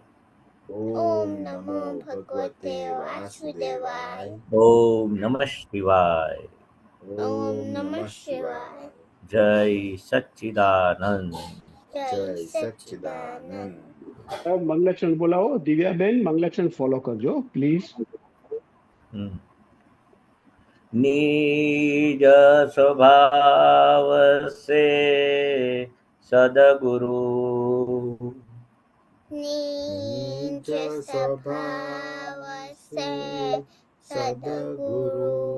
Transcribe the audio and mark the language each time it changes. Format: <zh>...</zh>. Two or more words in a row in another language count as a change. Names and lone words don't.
<sa>ॐ नमो भगवते वासुदेवाय, ॐ नमः शिवाय, ॐ नमः शिवाय,</sa> <gu>જય સચ્ચિદાનંદ. જય સચ્ચિદાનંદ. મંગલક્ષણ બોલાવો. દિવ્યાબેન મંગલક્ષણ ફોલો કરજો પ્લીઝ.</gu> <hi>निज स्वभाव से सदगुरु, निज स्वभाव से सद्गुरु,</hi>